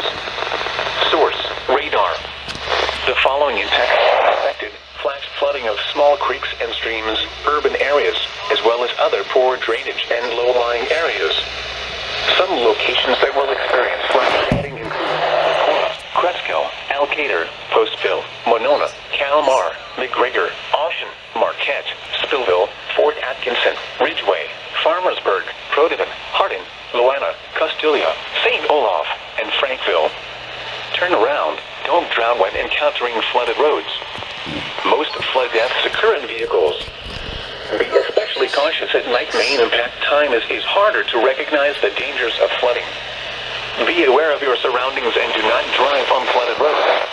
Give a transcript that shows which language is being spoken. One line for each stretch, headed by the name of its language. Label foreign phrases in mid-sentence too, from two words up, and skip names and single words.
English: Source: radar. The following impacts are expected: flash flooding of small creeks and streams, urban areas, as well as other poor drainage and low-lying areas. Some locations that will experience flash flooding include Cresskill, Alcater, Postville, Monona, Calmar, McGregor, Austin, Marquette, Spillville, Fort Atkinson, Ridgeway, Farmersburg, Protivin, Hardin, Loanna, Costulia, St. Olaf, and Frankville. Turn around. Don't drown when encountering flooded roads. Most flood deaths occur in vehicles. Be especially cautious at night. Main impact time is harder to recognize the dangers of flooding. Be aware of your surroundings and do not drive on flooded roads.